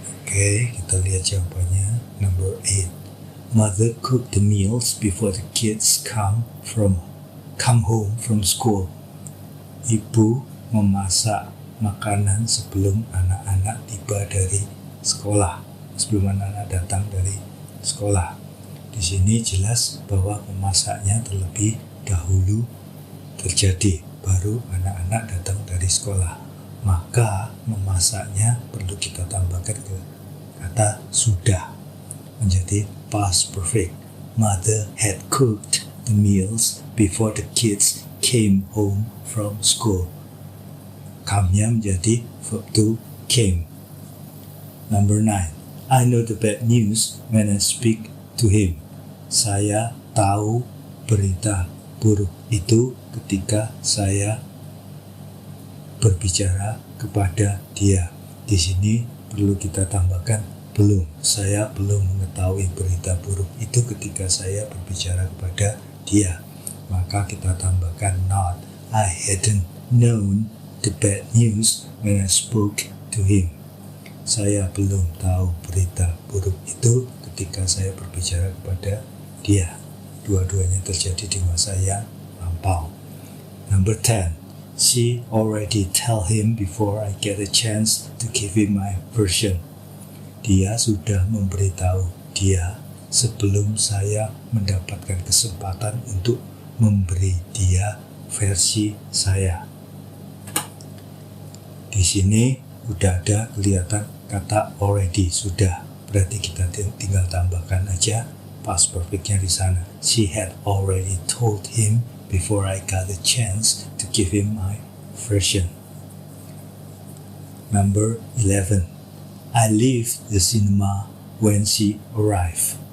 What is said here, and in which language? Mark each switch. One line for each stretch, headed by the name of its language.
Indonesian: Oke, kita lihat jawabannya.
English: Number 8. Mother cooked the meals before the kids come home from school.
Indonesian: Ibu memasak makanan sebelum anak-anak tiba dari sekolah, sebelum anak-anak datang dari sekolah. Di sini jelas bahwa memasaknya terlebih dahulu terjadi, baru anak-anak datang dari sekolah. Maka memasaknya perlu kita tambahkan ke kata sudah, menjadi past perfect.
English: Mother had cooked the meals before the kids came home from school.
Indonesian: Come-nya menjadi verb to came.
English: Number 9. I know the bad news when I speak to him.
Indonesian: Saya tahu berita buruk itu ketika saya berbicara kepada dia. Di sini perlu kita tambahkan belum. Saya belum mengetahui berita buruk itu ketika saya berbicara kepada dia. Maka kita tambahkan not.
English: I hadn't known the bad news when I spoke to him.
Indonesian: Saya belum tahu berita buruk itu ketika saya berbicara kepada dia. Dua-duanya terjadi di masa yang lampau.
English: Number 10. She already tell him before I get a chance to give him my version.
Indonesian: Dia sudah memberitahu dia sebelum saya mendapatkan kesempatan untuk memberi dia versi saya. Di sini udah ada kelihatan kata already, sudah. Berarti kita tinggal tambahkan aja past perfectnya di sana.
English: She had already told him before I got a chance to give him my version. Number 11. I left the cinema when she arrived.